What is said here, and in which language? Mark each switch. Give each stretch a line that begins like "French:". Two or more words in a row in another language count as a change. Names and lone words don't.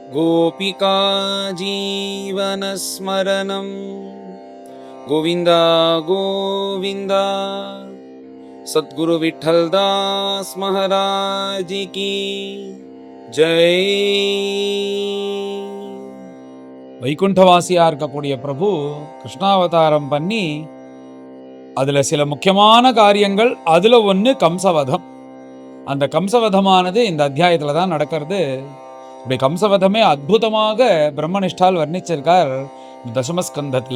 Sanskrit: गोपिका जीवनस्मरणं गोविन्द गोविन्द।
Hindi: सद्गुरु विठ्ठलदास महाराज की जय।
Tamil: வைகுண்டவாசியா இருக்கக்கூடிய பிரபு கிருஷ்ணாவதாரம் பண்ணி அதுல சில முக்கியமான காரியங்கள், அதுல ஒன்று கம்சவதம். அந்த கம்சவதமானது இந்த அத்தியாயத்துல தான் நடக்கிறது. இப்படி கம்சவதமே அற்புதமாக பிரம்மனிஷ்டால் வர்ணிச்சிருக்கார் தசமஸ்கந்தத்துல.